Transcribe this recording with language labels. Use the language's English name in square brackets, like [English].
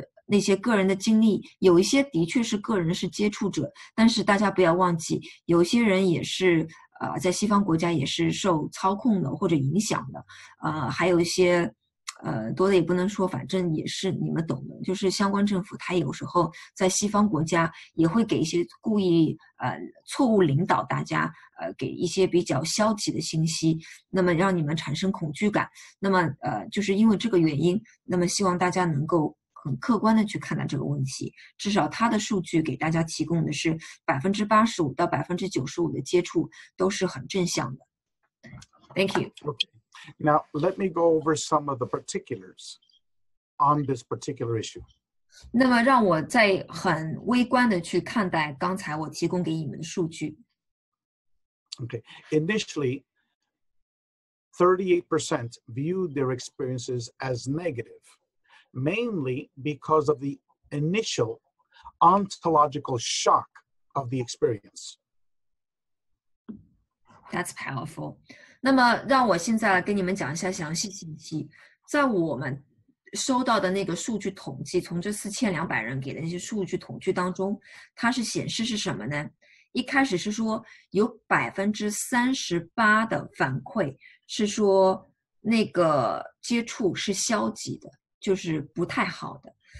[Chinese] 那些个人的经历，有一些的确是个人是接触者，但是大家不要忘记，有些人也是在西方国家也是受操控的或者影响的，还有一些多的也不能说，反正也是你们懂的，就是相关政府他有时候在西方国家也会给一些故意错误领导大家，给一些比较消极的信息，那么让你们产生恐惧感。那么就是因为这个原因，那么希望大家能够很客观的去看待这个问题，至少他的数据给大家提供的是85%到95%的接触都是很正向的。 [English] Thank you. Okay. Now, let me go over some of the particulars on this particular issue. [Chinese] 那么让我再很微观的去看待刚才我提供给你们的数据。 [English] Okay. Initially, 38% viewed their experiences as negative, mainly because of the initial ontological shock of the experience. That's powerful. [Chinese] 那么让我现在来跟你们讲一下详细信息。在我们收到的那个数据统计，从这4200人给的那些数据统计当中，它是显示是什么呢？一开始是说有38%的反馈是说那个接触是消极的，就是不太好的。